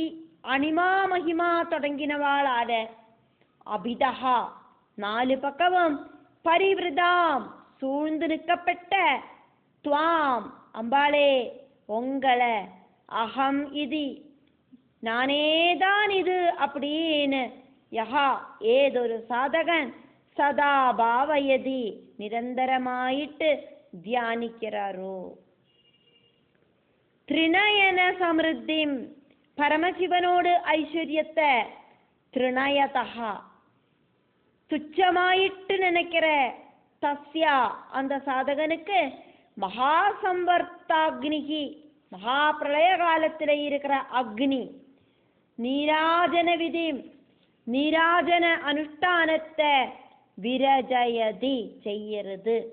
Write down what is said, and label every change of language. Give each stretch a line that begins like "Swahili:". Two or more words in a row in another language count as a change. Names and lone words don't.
Sanskrit: अणिमा महिमा
Tamil: தொடங்கினவாளான அபிதஹா, 4 பக்கமும் பரிவிருதாம் சூழ்ந்து நிற்கப்பட்ட துவாம் அம்பாளே உங்களை, அகம் இது நானேதான் இது அப்படின்னு யஹா ஏதொரு சாதகன்
Sanskrit: सदा भावयति
Tamil: நிரந்தரமாயிட்டு தியானிக்கிறாரோ.
Sanskrit: ത്രിനയന സമൃദ്ധിം,
Malayalam: പരമശിവനോട് ഐശ്വര്യത്തെ
Tamil: ത്രിനയതഹ துச்சமாயிட்டு நினைக்கிற தஸ்ய அந்த சாதகனுக்கு மகாசம்பர்த்தாக்னிகி, மகா பிரளய காலத்தில் இருக்கிற அக்னி,
Sanskrit: नीराजन विधि,
Tamil: நீராஜன அனுஷ்டானத்தை விரஜயதி செய்யறது.